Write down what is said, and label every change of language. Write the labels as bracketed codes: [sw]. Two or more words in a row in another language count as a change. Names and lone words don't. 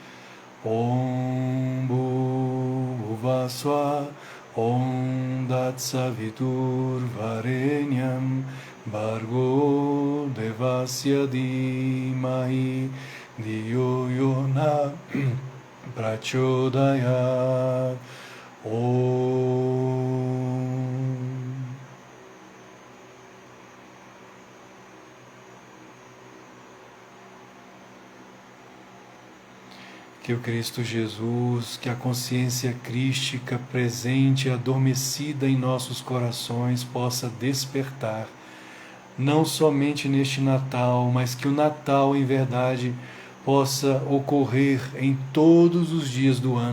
[sa] ॐ भुवः स्वाहा ॐ तत्सवितुर् वरेण्यं भर्गो देवस्य धीमहि धियो यो नः प्रचोदयात्. [pt] Que o Cristo Jesus, que a consciência crística presente e adormecida em nossos corações possa despertar, não somente neste Natal, mas que o Natal, em verdade, possa ocorrer em todos os dias do ano.